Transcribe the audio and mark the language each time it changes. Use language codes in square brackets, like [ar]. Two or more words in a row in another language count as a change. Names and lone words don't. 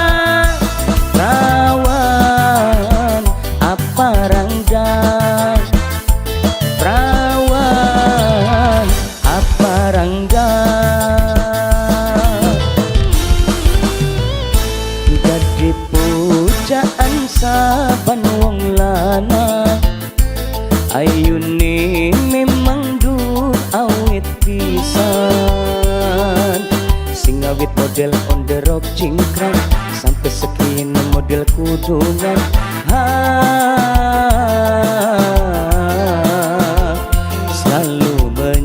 [jv] Perawan apa ranggang, perawan apa ranggang, jadi pujaan saban wong lanang ayune memang duh awet pisan sing awit model [en] on the rock [jv] cingkrang sampai sekian model kudungan selalu